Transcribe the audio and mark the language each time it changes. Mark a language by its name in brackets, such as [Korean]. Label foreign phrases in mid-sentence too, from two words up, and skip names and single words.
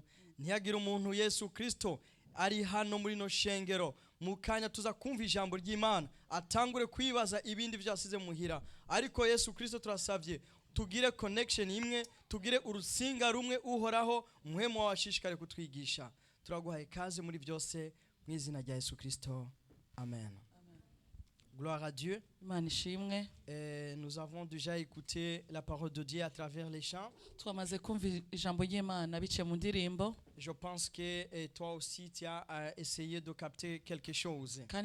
[Rundi] Ntiyagira umuntu Yesu Kristo ari hano muri no shengero mu kanya tuza kumva ijambo ry'Imana atangure kwibaza ibindi byasize muhira, ariko Yesu Kristo turasavye tugire connection imwe, tugire urusinga rumwe, uhoraho muhemu washishikare kutwigisha. Turaguhaye kaze muri byose mu izina rya Yesu Kristo, amen. [French] Gloire à Dieu. Nous avons déjà écouté la parole de Dieu à travers les chants. Je pense que toi aussi tu as essayé de capter quelque chose.